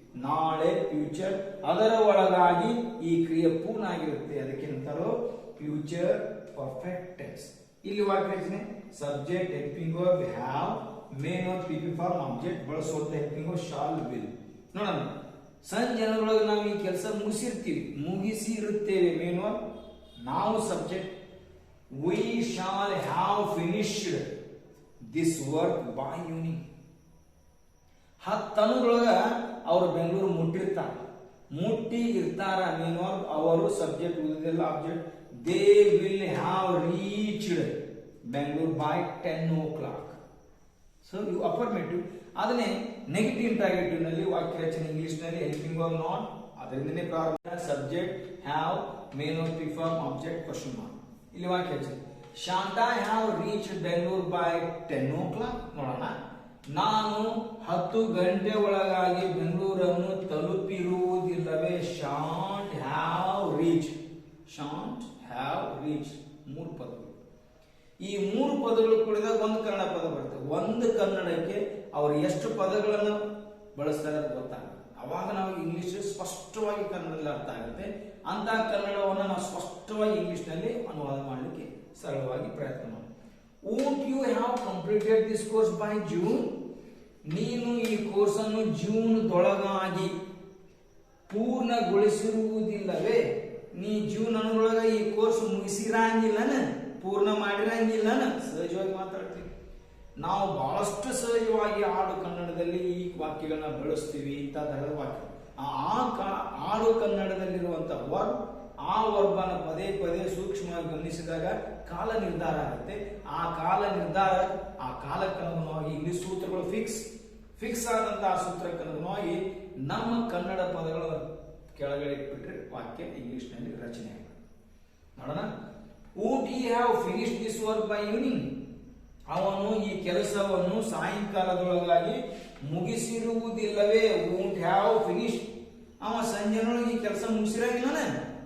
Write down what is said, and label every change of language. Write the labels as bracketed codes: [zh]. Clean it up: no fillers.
[kn] ನಾಳೆ ಫ್ಯೂಚರ್, ಅದರ ಒಳಗಾಗಿ ಈ ಕ್ರಿಯೆ ಪೂರ್ಣ ಆಗಿರುತ್ತೆ. ಅದಕ್ಕೆ ಅಂತಾರೋ ಫ್ಯೂಚರ್ ಪರ್ಫೆಕ್ಟ್ ಟೆನ್ಸ್. ಇಲ್ಲಿ ವಾಕ್ಯ ರಚನೆ subject helping verb have, main verb PP form object ಬಳಸುವಂತ ಹೆಲ್ಪಿಂಗ್ ವರ್ಬ್ ಶಾಲ್ ವಿಲ್. ನೋಡೋಣ, ಸಂಜೆ ಜನರೊಳಗೆ ನಾವು ಈ ಕೆಲಸ ಮುಗಿಸಿ ಇರುತ್ತೇವೆ. ಮೇನ್ ವರ್ಬ್ ನಾವು subject [en] we shall have finished this work by evening. [kn] ಹತ್ತನೊಳಗ ಅವರು ಬೆಂಗಳೂರು ಮುಟ್ಟಿ ಇರ್ತಾರ. ಮೇನ್ ವರ್ಬ್ ಅವರು ಸಬ್ಜೆಕ್ಟ್ ಉಳಿದೆಲ್ಲ object. [en] They will have reached Bengaluru by 10 o'clock. [kn] So ಇವು ಅಫರ್ಮೇಟಿವ್. ಅದನ್ನೇ ನೆಗೆಟಿವ್ ಇಂಟ್ರಾಗೇಟಿವ್ ನಲ್ಲಿ ವಾಕ್ಯ ರಚನೆ ಇಂಗ್ಲಿಷ್ ನಲ್ಲಿ ಹೆಲ್ಪಿಂಗ್ ವರ್ಬ್ ನಾಟ್, ಅದರಿಂದನೇ ಪ್ರಾರಂಭ. Subject have, main verb P form object question mark. ಇಲ್ಲಿ ವಾಕ್ಯ ರಚನೆ [en] Shan't have reached Bengaluru by 10 o'clock. [kn] ನೋಡೋಣ, ನಾನು 10 ಗಂಟೆ ಒಳಗಾಗಿ ಬೆಂಗಳೂರನ್ನು ತಲುಪಿರುವುದಿಲ್ಲವೇ. [en] shan't have reach, shan't have reach [kn] ಮೂರು ಪದಗಳು. ಈ ಮೂರು ಪದಗಳು ಕೂಡಿದಾಗ ಒಂದು ಕನ್ನಡ ಪದ ಬರುತ್ತೆ. ಒಂದು ಕನ್ನಡಕ್ಕೆ ಅವರು ಎಷ್ಟು ಪದಗಳನ್ನು ಬಳಸ್ತಾರೆ ಅಂತ ಗೊತ್ತಾಗುತ್ತೆ. ಅವಾಗ ನಾವು ಇಂಗ್ಲಿಷ್ ಸ್ಪಷ್ಟವಾಗಿ ಕನ್ನಡದಲ್ಲಿ ಅರ್ಥ ಆಗುತ್ತೆ. ಅಂತ ಕನ್ನಡವನ್ನು ನಾವು ಸ್ಪಷ್ಟವಾಗಿ ಇಂಗ್ಲಿಷ್ ನಲ್ಲಿ ಅನುವಾದ ಮಾಡಲಿಕ್ಕೆ ಸರಳವಾಗಿ ಪ್ರಯತ್ನ ಮಾಡಿ. [en] won't you have completed this course by June? [kn] ನೀನು ಈ ಕೋರ್ಸ್ ಅನ್ನು ಜೂನ್ ದೊಳಗಾಗಿ ಪೂರ್ಣಗೊಳಿಸಿರುವುದಿಲ್ಲವೇ. ನೀ ಜೂನ್ ಅನ್ನೊಳಗ ಈ ಕೋರ್ಸ್ ಮುಗಿಸಿರಂಗಿಲ್ಲನ, ಪೂರ್ಣ ಮಾಡಿರಂಗಿಲ್ಲನ. ಸಹಜವಾಗಿ ಮಾತಾಡ್ತೀವಿ ನಾವು, ಬಹಳಷ್ಟು ಸಹಜವಾಗಿ ಆಡು ಕನ್ನಡದಲ್ಲಿ ಈ ವಾಕ್ಯಗಳನ್ನ ಬಳಸ್ತೀವಿ. ಇಂಥ ತರದ ವಾಕ್ಯ ಆಡು ಕನ್ನಡದಲ್ಲಿರುವಂತಹ ವರ್ಬ್, ಆ ವರ್ಬ್ ಅನ್ನು ಪದೇ ಪದೇ ಸೂಕ್ಷ್ಮವಾಗಿ ಗಮನಿಸಿದಾಗ ಕಾಲ ನಿರ್ಧಾರ ಆಗುತ್ತೆ. ಆ ಕಾಲ ನಿರ್ಧಾರ, ಆ ಕಾಲಕ್ಕನುಗುಣವಾಗಿ ಇಂಗ್ಲಿಷ್ ಸೂತ್ರಗಳು ಫಿಕ್ಸ್ ಆದಂತಹ ಸೂತ್ರಕ್ಕನುಗುಣವಾಗಿ ನಮ್ಮ ಕನ್ನಡ ಪದಗಳ ಕೆಳಗಡೆ ಇಟ್ಬಿಟ್ರೆ ವಾಕ್ಯ ಇಂಗ್ಲಿಷ್ ನಲ್ಲಿ ರಚನೆ ಆಗುತ್ತೆ. ನೋಡೋಣ, [en] won't he have finished this work by evening? [kn] ಅವನು ಈ ಕೆಲಸವನ್ನು ಸಾಯಂಕಾಲದೊಳಗಾಗಿ ಮುಗಿಸಿರುವುದಿಲ್ಲವೇ. [en] won't have finished, [kn] ಅವ ಸಂಜೆನೊಳಗೆ ಈ ಕೆಲಸ ಮುಗಿಸಿರಂಗಿಲ್ಲನ.